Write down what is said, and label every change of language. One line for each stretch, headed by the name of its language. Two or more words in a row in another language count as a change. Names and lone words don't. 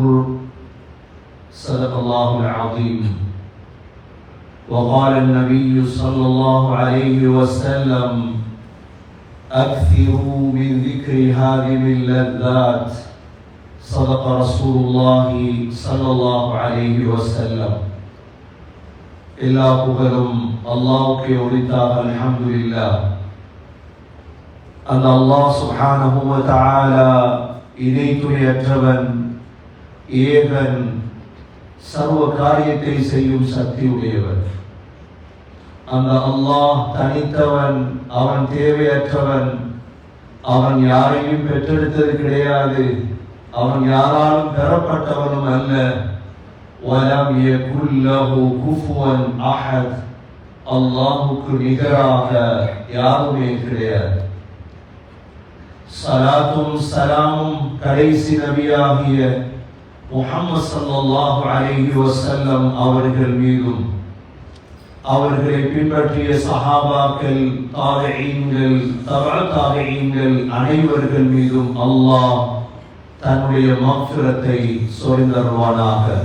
Arabic: صدق الله العظيم. وقال النبي صلى الله عليه وسلم: أكثروا من ذكر هذه اللذات. صدق رسول الله صلى الله عليه وسلم.
Tamil: எல்லா புகழும் அல்லாஹ்வுக்கே உரித்தாக. அல்ஹம்துலில்லாஹ். அந்த அல்லாஹ்
Arabic: سبحانه وتعالى
Tamil: இணை துணையற்றவன், ஏகன், சர்வ காரியத்தை செய்யும் சக்தி உடையவன். அந்த அல்லாஹ் தனித்தவன், அவன் தேவையற்றவன், அவன் யாரையும் பெற்றெடுத்தது கிடையாது, அவன் யாராலும் பெறப்பட்டவனும் அல்ல.
Arabic: وَلَمْ يَكُنْ لَهُ كُفُوًا أَحَدٌ.
Tamil: அல்லாஹ்வுக்கு நிகராக யாருமே கிடையாது. ஸலாத்தும் ஸலாமும் கடைசி நபியாகிய முஹம்மது
Arabic: صلى الله عليه وسلم
Tamil: அவர்கள் மீதும் அவர்களை பின்பற்றிய சஹாபாக்கள், தாபிஈன்கள், தபஅ தாபிஈன்கள் அனைவர்கள் மீதும் அல்லாஹ் தன்னுடைய மக்ஃபிரத்தை சொரிந்தருள்வானாக.